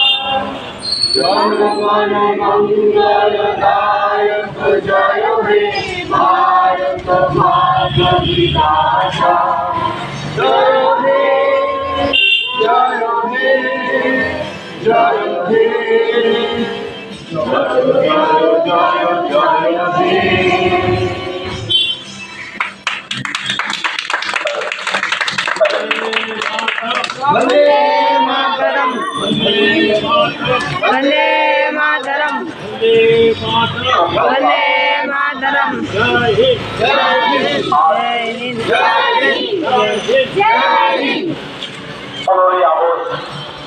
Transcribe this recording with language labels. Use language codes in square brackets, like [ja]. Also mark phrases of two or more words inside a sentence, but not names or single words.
[bn] জনগণ মঙ্গল দায়ক জয় হে ভারত ভাগ্য বিধাতা, জয় হে জয় হে জয় হে জয় জয় জয় জয় হে। [hi] वंदे मातरम वंदे मातरम वंदे मातरम जय हिंद जय हिंद जय हिंद। [bn] 15ই আগস্ট